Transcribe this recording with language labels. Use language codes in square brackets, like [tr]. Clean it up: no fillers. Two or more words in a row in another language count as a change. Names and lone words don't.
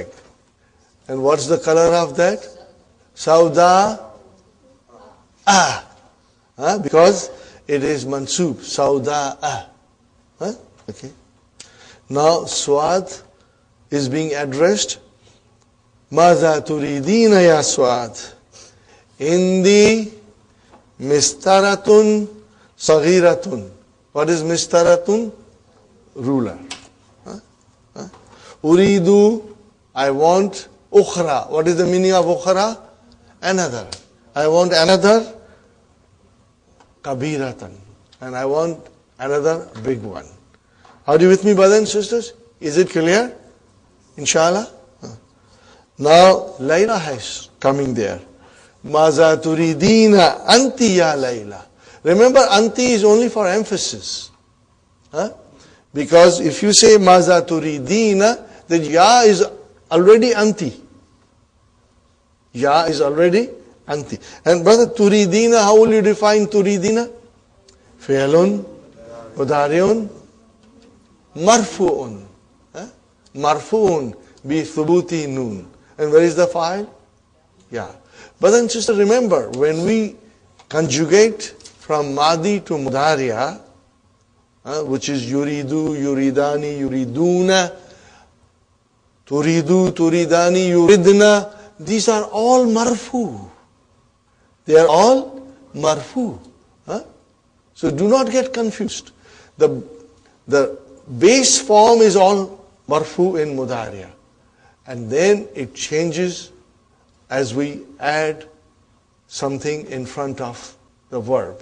[en] And what's the color of that? Sauda. Because it is mansub. Sauda. Okay. Now Swad is being addressed. [ar] ماذا تريدين يا صاد. [en] In the [ar] مسطرةٌ صغيرةٌ. [en] What is mistaratun? Ruler. Uridu, I want. Ukhra. What is the meaning of ukhra? Another. I want another kabiratan. And I want another big one. Are you with me, brothers and sisters? Is it clear? Inshallah? Now, Layla is coming there. [ar] ماذا تريدين أنتِ يا ليلى. [en] Remember, anti is only for emphasis. Because if you say [ar] ماذا تريدين, [en] then ya is already anti. Ya is already anti. And brother, turidina, how will you define turidina? [ar] فعلٌ، مضارعٌ، مرفوعٌ. مرفوعٌ بثبوت النون. [en] And where is the file? Ya. Brother and sister, remember, when we conjugate from madi to mudari'a, which is [ar] يريد، يريدان، يريدون، تريد، تريدان، يردن, [en] these are all marfu. They are all marfu. So do not get confused. The base form is all marfu in mudariya. And then it changes as we add something in front of the verb.